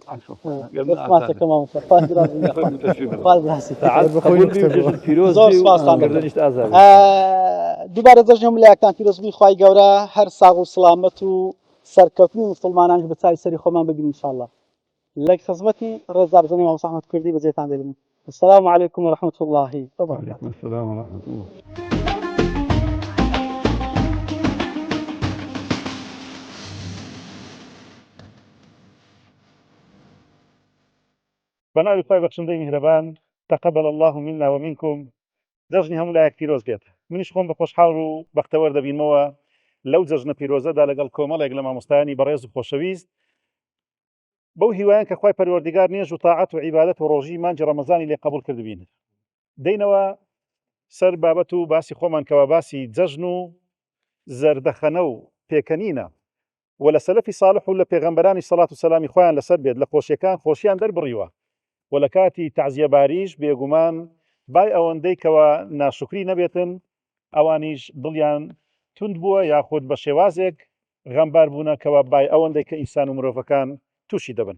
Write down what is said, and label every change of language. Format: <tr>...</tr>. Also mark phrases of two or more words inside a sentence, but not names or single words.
<ckb>ماسەکە مامۆستا دووبارە جەژنی هەمولایەکان پیرۆزبووی خوای گەورە هەر ساغ و سڵامەت و سەرکەوتنی مسلمانان بە چاوی سەری خۆمان بگرین ئینشاءڵڵا. لە خزمەتی ڕێزا بزنی مامۆستا ئەحمەد کوردی بەجێتان دێنم.</ckb> <ar>السلام عليكم ورحمة الله وبركاته. السلام ورحمة الله.</ar> <ckb>بەناوی خوای بەخشندەی میهرەبان</ckb> <ar>تقبل الله منا ومنكم</ar> <ckb>جەژنی هەموو لایەک پیرۆز بێت. منیش خۆم بە خۆشحاڵ و بەختەوەر دەبینمەوە لەو جەژنە پیرۆزەدا لەگەڵ کۆمەڵێک لە مامۆستایانی بەڕێز و خۆشەویست بەو هیوایان کە خوای پەروەردیگار نێژ و تاعەت و عیبادەت و ڕۆژی مانجی ڕەمەزانی لێ قبول کردبین. دەینەوە سەر بابەت و باسی خۆمان کەوا باسی جەژن و زەردەخەنە و پێکەنینە و لە سەلەفی ساڵح و لە پێغەمبەرانی سەڵات و سەلامی خۆیان لەسەر بێت لە خۆشیەکان خۆشیان دەربڕیوە و لە کاتی تەعزیە باریش بێگومان بای ئەوەندەی کەوا ناشکری نەبێتن ئەوانیش دڵیان تند بووە یاخود بە شێوازێک غەمبار بوونە کەوا بای ئەوەندەی کە ئینسان و مرۆڤەکان تووشی دەبن.</ckb>